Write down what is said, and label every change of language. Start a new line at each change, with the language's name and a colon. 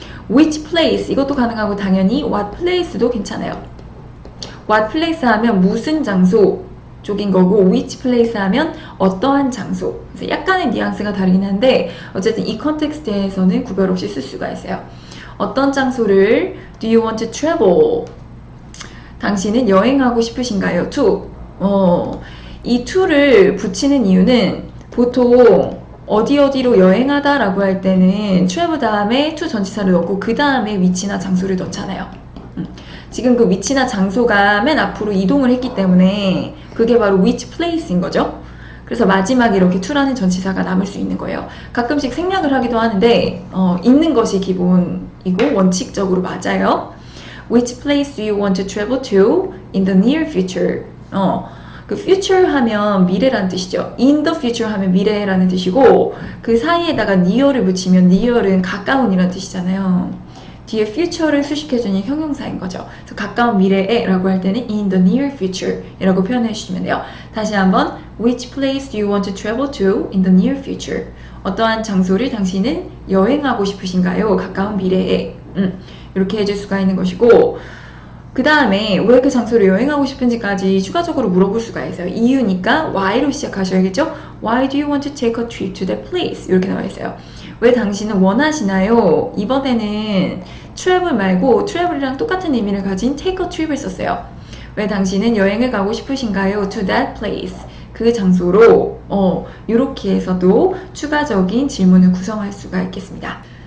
English: which place
Korean: 이것도 가능하고 당연히
English: what place
Korean: 도 괜찮아요.
English: what place
Korean: 하면 무슨 장소 쪽인 거고
English: which place
Korean: 하면 어떠한 장소. 그래서 약간의 뉘앙스가 다르긴 한데 어쨌든 이 컨텍스트에서는 구별 없이 쓸 수가 있어요. 어떤 장소를
English: do you want to travel?
Korean: 당신은 여행하고 싶으신가요?
English: to.
Korean: 이 to를 붙이는 이유는 보통 어디로 여행하다 라고 할 때는 travel 다음에 to 전치사를 넣고 그 다음에 위치나 장소를 넣잖아요. 지금 그 위치나 장소가 맨 앞으로 이동을 했기 때문에 그게 바로 which place인 거죠. 그래서 마지막에 이렇게 to라는 전치사가 남을 수 있는 거예요. 가끔씩 생략을 하기도 하는데 있는 것이 기본이고 원칙적으로 맞아요.
English: Which place do you want to travel to in the near future?
Korean: 그 future 하면 미래라는 뜻이죠.
English: in the future
Korean: 하면 미래라는 뜻이고 그 사이에다가 near를 붙이면 near은 가까운이라는 뜻이잖아요. 뒤에 future를 수식해주는 형용사인 거죠. 그래서 가까운 미래에 라고 할 때는
English: in the near future
Korean: 이라고 표현해 주시면 돼요. 다시 한번
English: Which place do you want to travel to in the near future?
Korean: 어떠한 장소를 당신은 여행하고 싶으신가요? 가까운 미래에. 이렇게 해줄 수가 있는 것이고 그 다음에 왜 그 장소를 여행하고 싶은지까지 추가적으로 물어볼 수가 있어요. 이유니까 why로 시작하셔야겠죠?
English: Why do you want to take a trip to that place?
Korean: 이렇게 나와 있어요. 왜 당신은 원하시나요? 이번에는 travel 말고 travel이랑 똑같은 의미를 가진 take a trip을 썼어요. 왜 당신은 여행을 가고 싶으신가요?
English: To that place.
Korean: 그 장소로 이렇게 해서도 추가적인 질문을 구성할 수가 있겠습니다.